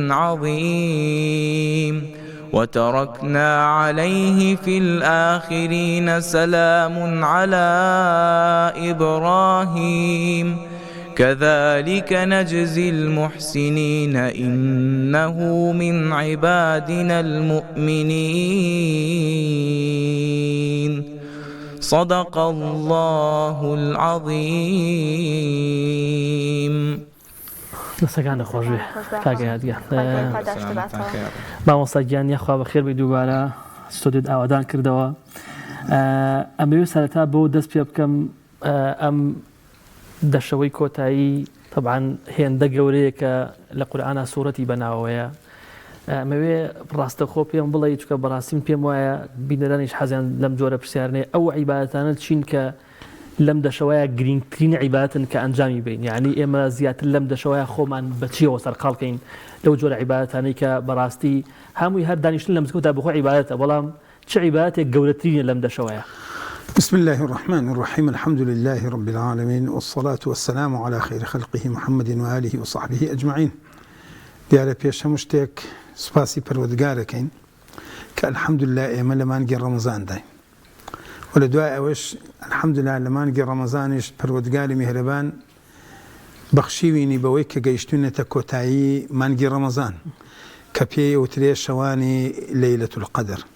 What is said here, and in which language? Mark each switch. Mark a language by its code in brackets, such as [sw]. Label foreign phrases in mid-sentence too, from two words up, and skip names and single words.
[ar] عظيم وتركنا عليه في الآخرين سلام على إبراهيم كذلك نجزي المحسنين إنه من عبادنا المؤمنين صدق الله العظيم. [ckb] دەستەکانە خۆش بێ کاکە یادگە مامۆستاگیان یاخوا بەخێر بێ دووبارە ستۆدیۆت ئاوادان کردەوە. ئەمەوێت سەرەتا بۆ دەست پێ بکەم ئەم دەشەوەی کۆتایی طبعاً هێندە گەورەیە کە لە قورئانە سوورەتی بەناوەیە. ئەمەوێ ڕاستەخۆ پێم بڵێ چونکە بەڕاستیم پێم وایە بینەرانیش حەزیان لەم جۆرە پرسیارنێ ئەو عیبادەتانە چین کە لەم دەشەوەیە گرنگترین عیبادەتن کە ئەنجامی بین، یعنی ئێمە زیاتر لەم دەشەوەیە خۆمان بەچیەوە سەرقاڵکەین لەو جۆرە عیبادەتانەی کە بەڕاستی هەمووی هەر دانیشتن لە مزگەوتدا بەخۆ عیبادەتە، بەڵام چه عیبادەتێک گەورەترینە لەم دەشەوەیە؟ [ar] بسم الله الرحمن الرحيم الحمد لله رب العالمين والصلاة والسلام على خير خلقه محمد وآله وصحبه أجمعين. [ckb] دیارە پێش هەموو شتێک سوپاسی پەروەردگارەکەین کە الحەمدولله ئێمە لە مانگی ڕەمەزان داین و لە دوای ئەوەش الحەمدولله لە مانگی ڕەمەزانیش پەروەردگاری میهرەبان بەخشیوینی بەوەی کە گەیشتوونەتە کۆتایی مانگی ڕەمەزان کە پێی وترێ شەوانی [ar] لەیلەت القەدر.